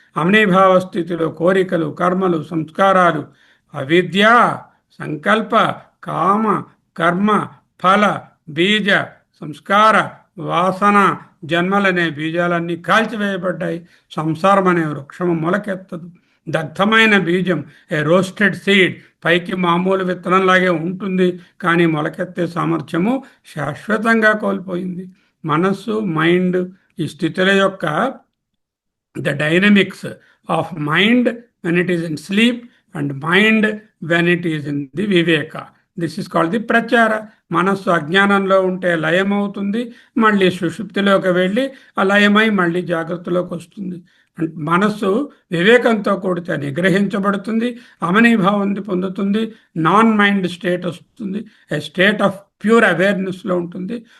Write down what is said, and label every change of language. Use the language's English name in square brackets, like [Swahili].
[Telugu] అమనీభావ స్థితిలో కోరికలు, కర్మలు, సంస్కారాలు, అవిద్య, సంకల్ప, కామ, కర్మ, ఫల, బీజ, సంస్కార, వాసన, జన్మలనే బీజాలన్నీ కాల్చివేయబడ్డాయి. సంసారం అనే వృక్షము మొలకెత్తదు. దగ్ధమైన బీజం, ఏ రోస్టెడ్ సీడ్, పైకి మామూలు విత్తనంలాగే ఉంటుంది, కానీ మొలకెత్తే సామర్థ్యము శాశ్వతంగా కోల్పోయింది. మనస్సు, మైండ్, ఈ స్థితుల యొక్క [English] the dynamics of mind when it is in sleep and mind when it is in the viveka. This is called the ప్రచార. [Telugu] మనస్సు అజ్ఞానంలో ఉంటే లయమవుతుంది, మళ్ళీ సుషుప్తిలోకి వెళ్ళి ఆ లయమై మళ్ళీ జాగ్రత్తలోకి వస్తుంది. మనస్సు వివేకంతో కూడితే నిగ్రహించబడుతుంది, అమనీభావం పొందుతుంది, నాన్ మైండ్ స్టేట్ వస్తుంది, [English] a state of pure అవేర్నెస్లో [Telugu] ఉంటుంది.